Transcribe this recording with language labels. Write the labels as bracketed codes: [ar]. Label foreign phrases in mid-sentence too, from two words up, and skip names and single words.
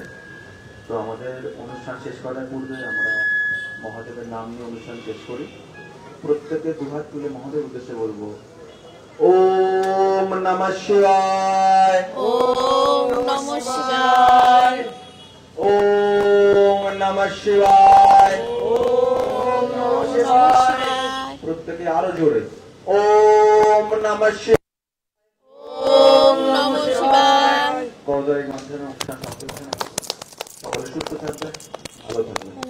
[bn] তো আমাদের অনুষ্ঠান শেষ করার পূর্বে আমরা মহাদেবের নাম নিয়ে অনুষ্ঠান শেষ করি। প্রত্যেকে দুহাত তুলে মহাদেবের উদ্দেশ্যে বলবো [sa] ওম নমঃ শিবায়, ওম নমঃ শিবায়, ওম নমঃ শিবায়, ওম নমঃ শিবায়। [bn] প্রত্যেকে আরো জোরে [sa] ওম নমঃ শিবায়, ওম নমঃ শিবায়। [bn] করজোড়ে মাধ্যমে অনুষ্ঠান সমাপ্ত। সকলে সুস্থ থাকবে, ভালো থাকবে।